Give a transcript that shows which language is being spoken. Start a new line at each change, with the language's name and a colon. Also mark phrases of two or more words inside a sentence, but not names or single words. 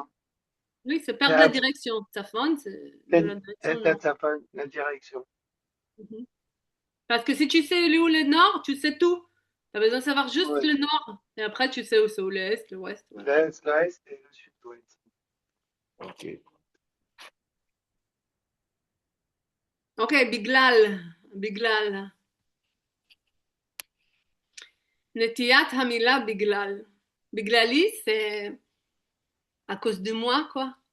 French: Oui, c'est Les perdre la direction. Sa femme, c'est de la direction nord. ça pas la direction. Mhm. Parce que si tu sais où est le nord, tu sais tout. Tu as besoin de savoir juste Oui. le nord. Et après, tu sais où c'est l'est, l'ouest. Voilà. L'est, l'ouest et le sud-ouest. Ok. Ok, Biglal. Biglal.
Hebrew: נטיית המילה בגלל.
French: Biglali, c'est à cause de moi, quoi.